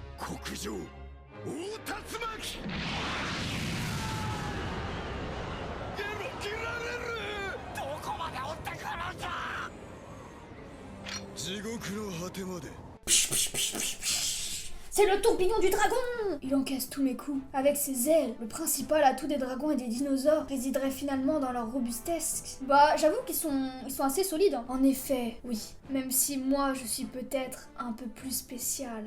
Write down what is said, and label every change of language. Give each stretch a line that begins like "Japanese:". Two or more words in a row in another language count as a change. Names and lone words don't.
Japanese: 国上大竜巻描けられるどこまで追ってくるんだ地獄の果てまで
French: C'est le tourbillon du dragon! Il encaisse tous mes coups. Avec ses ailes, le principal atout des dragons et des dinosaures résiderait finalement dans leur robustesse. Bah, j'avoue qu'ils sont assez solides. Hein. En effet, oui. Même si moi, je suis peut-être un peu plus spécial.